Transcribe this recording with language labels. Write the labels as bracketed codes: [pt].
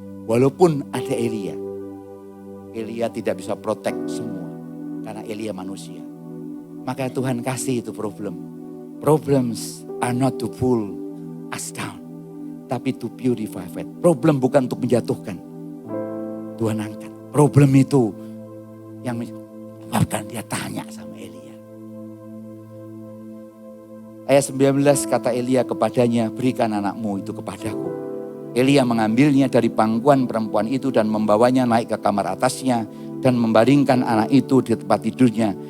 [id] Walaupun ada Elia tidak bisa protect semua karena Elia manusia. Maka Tuhan kasih itu problem. [en] Problems are not to pull us down, tapi to purify faith. [id] Problem bukan untuk menjatuhkan. Tuhan angkat. Problem itu yang menyebabkan dia tanya sama Elia. Ayat 19 kata Elia kepadanya, berikan anakmu itu kepadaku. Elia mengambilnya dari pangkuan perempuan itu dan membawanya naik ke kamar atasnya dan membaringkan anak itu di tempat tidurnya.